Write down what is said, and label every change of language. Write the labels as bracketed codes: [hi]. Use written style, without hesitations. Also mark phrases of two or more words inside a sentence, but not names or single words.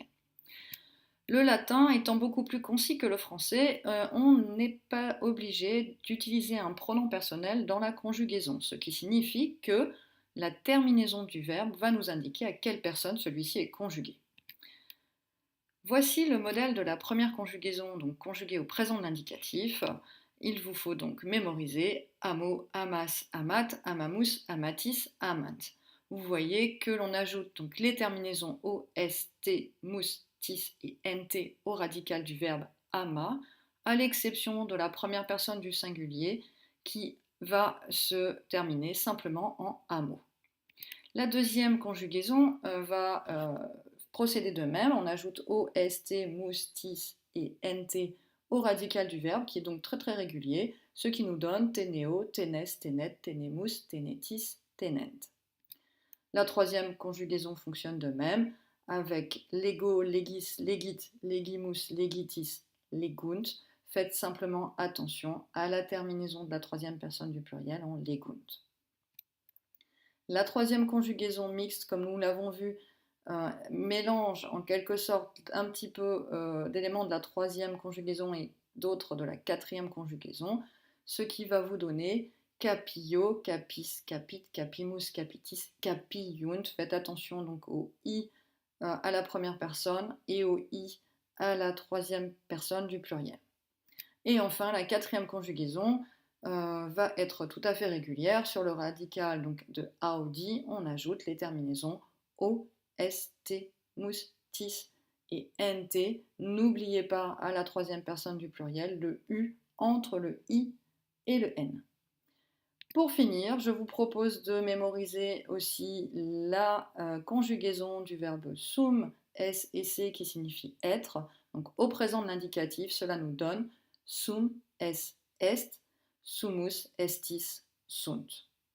[fr] Le latin étant beaucoup plus concis que le français, on n'est pas obligé d'utiliser un pronom personnel dans la conjugaison, ce qui signifie que la terminaison du verbe va nous indiquer à quelle personne celui-ci est conjugué. Voici le modèle de la première conjugaison, donc conjuguée au présent de l'indicatif. Il vous faut donc mémoriser [la] amo, amas, amat, amamus, amatis, amant. [fr] Vous voyez que l'on ajoute donc les terminaisons o, s, t, mus, tis et nt au radical du verbe ama, à l'exception de la première personne du singulier qui va se terminer simplement en amo. La deuxième conjugaison va procéder de même. On ajoute o, st, mus, tis et nt au radical du verbe, qui est donc très très régulier, ce qui nous donne [la] teneo, tenes, tenet, tenemus, tenetis, tenent. [fr] La troisième conjugaison fonctionne de même, avec lego, [la] legis, legit, legimus, legitis, legunt. [fr] Faites simplement attention à la terminaison de la troisième personne du pluriel en legunt. La troisième conjugaison mixte, comme nous l'avons vu, mélange en quelque sorte un petit peu d'éléments de la troisième conjugaison et d'autres de la quatrième conjugaison, ce qui va vous donner [la] capillo, capis, capit, capimus, capitis, capiunt. [fr] Faites attention donc au i à la première personne et au i à la troisième personne du pluriel. Et enfin, la quatrième conjugaison va être tout à fait régulière. Sur le radical donc, de audi, on ajoute les terminaisons o, s, t, mus, tis et nt. N'oubliez pas à la troisième personne du pluriel le u entre le i et le n. Pour finir, je vous propose de mémoriser aussi la conjugaison du verbe sum, s et c qui signifie être. Donc au présent de l'indicatif, cela nous donne [la] sum, es, est, sumus, estis, sunt.